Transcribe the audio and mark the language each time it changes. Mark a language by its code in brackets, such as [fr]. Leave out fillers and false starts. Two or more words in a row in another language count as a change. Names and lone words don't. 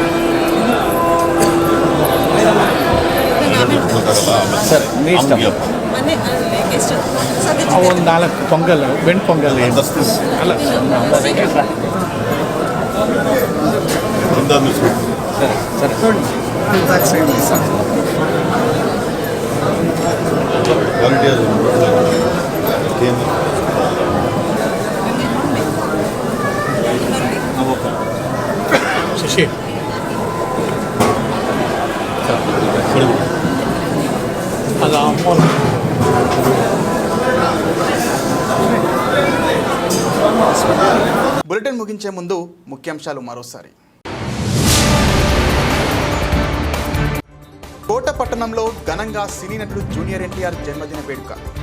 [te] సార్ మీ ఇష్టం. [kn] ಮನೆ ಎಷ್ಟು ಒಂದು 4 ಪೊಂಗಲ್ ಬೆಣ್ಣೆ ಪೊಂಗಲ್ ಅಲ್ಲ ಸರಿ ನೋಡಿ ಶಶಿ ಅದು ಅಮೌಂಟ್ [te] బులెటిన్ ముగించే ముందు ముఖ్యాంశాలు మరోసారి. కోట పట్టణంలో ఘనంగా సినీ నటుడు జూనియర్ ఎన్టీఆర్ జన్మదిన వేడుక.